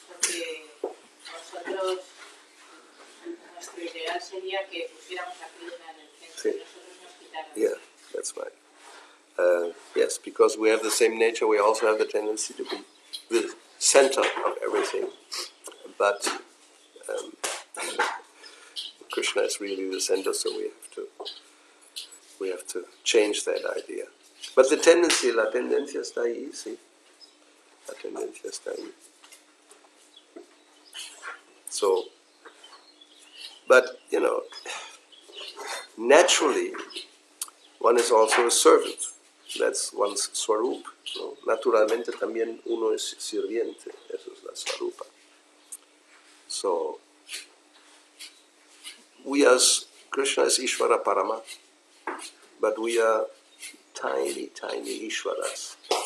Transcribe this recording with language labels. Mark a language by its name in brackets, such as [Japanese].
[Spanish] porque nosotros, nuestro ideal sería que pusiéramos a Krishna en el centro Sí. y nosotros nos quitáramos. [English] Yeah, that's right. Yes, because we have the same nature, we also have the tendency to be the center of everything. But Krishna is really the center, so we have to change that idea. But the tendency, [Spanish] la tendencia está ahí, sí. La tendencia está ahí. [English] So, but, you know, naturally, one is also a servant. That's one's swarup. [Spanish] ¿No? Naturalmente también uno es sirviente. Eso es la swarupa. [English] So, we as Krishna is Ishvara Parama, but we are tiny, tiny Ishvaras.